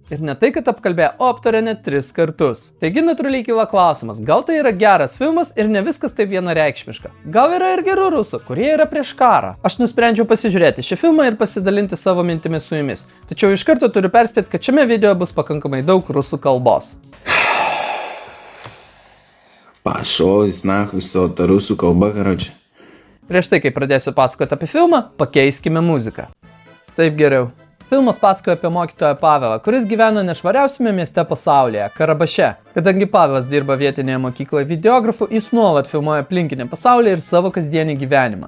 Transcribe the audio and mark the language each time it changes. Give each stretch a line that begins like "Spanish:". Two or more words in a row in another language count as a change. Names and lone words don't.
Lithuanian: Ir ne tai, kad apkalbėjo, o aptarė net 3 kartus. Taigi natūraliai kyla klausimas, gal tai yra geras filmas ir ne viskas taip vienareikšmiška. Gal yra ir gerų rusų, kurie yra prieš karą. Aš nusprendžiau pasižiūrėti šį filmą ir pasidalinti savo mintimis su jumis. Tačiau iš karto turiu perspėti, kad šiame video bus pakankamai daug rusų kalbos.
Russian: Пошел из нахуй сота
Lithuanian: rusų kalba,
Russian: короче.
Lithuanian: Prieš tai, kai pradėsiu pasakoti apie filmą, pakeiskime muziką. Taip geriau. Filmas pasakoja apie mokytoją Pavelą, kuris gyvena nešvariausiame mieste pasaulyje – Karabaše. Kadangi Pavelas dirba vietinėje mokykloje videografu, jis nuolat filmuoja aplinkinį pasaulį ir savo kasdienį gyvenimą.